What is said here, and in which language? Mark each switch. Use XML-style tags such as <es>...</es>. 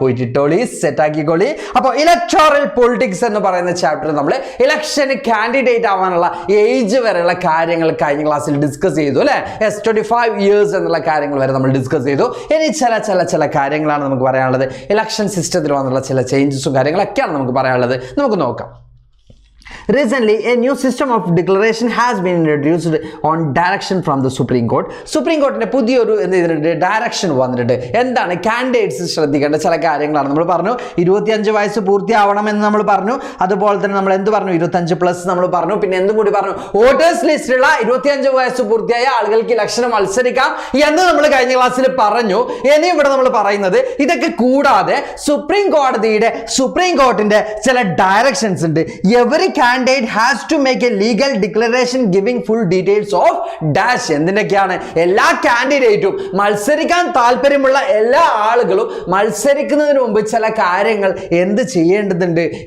<ml>പോയിട്ട് ഇട്ടോളി, സെറ്റാക്കിക്കോളി. അപ്പോൾ electoral politics എന്ന് പറയുന്ന ചാപ്റ്റർ നമ്മൾ ഇലക്ഷന് കാൻഡിഡേറ്റ് ആവാനുള്ള ഏജ് വരെയുള്ള കാര്യങ്ങൾ കഴിഞ്ഞ ക്ലാസ്സിൽ ഡിസ്കസ് ചെയ്തു അല്ലേ? 25 ഇയേഴ്സ് എന്നുള്ള കാര്യങ്ങൾ വരെ നമ്മൾ ഡിസ്കസ് ചെയ്തു. ഇനി ചില കാര്യങ്ങളാണ് നമുക്ക് പറയാനുള്ളത്. ഇലക്ഷൻ സിസ്റ്റത്തിൽ വന്നുള്ള ചില ചേഞ്ചസും കാര്യങ്ങളൊക്കെയാണ് നമുക്ക് പറയാനുള്ളത്. നമുക്ക് നോക്കാം.</ml> <en>Recently, a new system of declaration has been introduced on direction from the Supreme Court.</en> <ml>Supreme Court പുതിയൊരു ഡയറക്ഷൻ വന്നിട്ടുണ്ട്. എന്താണ്? കാൻഡിഡേറ്റ്സ് ശ്രദ്ധിക്കേണ്ട ചില കാര്യങ്ങളാണ്. നമ്മൾ പറഞ്ഞു 25 വയസ്സ് പൂർത്തിയാവണമെന്ന് നമ്മൾ പറഞ്ഞു. അതുപോലെ തന്നെ നമ്മൾ എന്ത് പറഞ്ഞു? 25+ നമ്മൾ പറഞ്ഞു. പിന്നെ എന്തും കൂടി പറഞ്ഞു, വോട്ടേഴ്സ് ലിസ്റ്റിലുള്ള 25 വയസ്സ് പൂർത്തിയായ ആളുകൾക്ക് ഇലക്ഷന് മത്സരിക്കാം എന്ന് നമ്മൾ കഴിഞ്ഞ ക്ലാസ്സിൽ പറഞ്ഞു. ഇനി ഇവിടെ നമ്മൾ പറയുന്നത് ഇതൊക്കെ കൂടാതെ സുപ്രീം കോർട്ടിന്റെ ചില ഡയറക്ഷൻസ് ഉണ്ട്.</ml> <en>Every candidate has to make a legal declaration giving full details of dash.</en> <ml>എന്തിനൊക്കെയാണ്? എല്ലാ കാൻഡിഡേറ്റും മത്സരിക്കാൻ താല്പര്യമുള്ള എല്ലാ ആളുകളും മത്സരിക്കുന്നതിന് മുമ്പ് ചില കാര്യങ്ങൾ എന്ത് ചെയ്യേണ്ടതുണ്ട്?</ml>